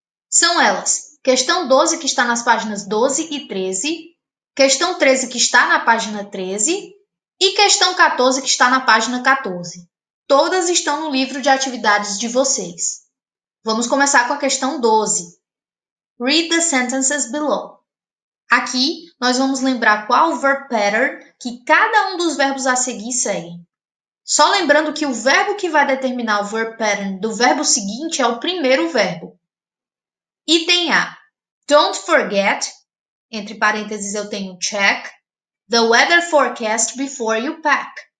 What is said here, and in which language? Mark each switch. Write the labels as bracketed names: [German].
[Portuguese] São elas: questão 12, que está nas páginas 12 e 13, questão 13, que está na página 13, e questão 14, que está na página 14. Todas estão no livro de atividades de vocês. Vamos começar com a questão 12. [English] Read the sentences below. [Portuguese] Aqui, nós vamos lembrar qual verb pattern que cada um dos verbos a seguir segue. Só lembrando que o verbo que vai determinar o verb pattern do verbo seguinte é o primeiro verbo. Item A. [English] Don't forget, [Portuguese] entre parênteses eu tenho [English] check, the weather forecast before you pack.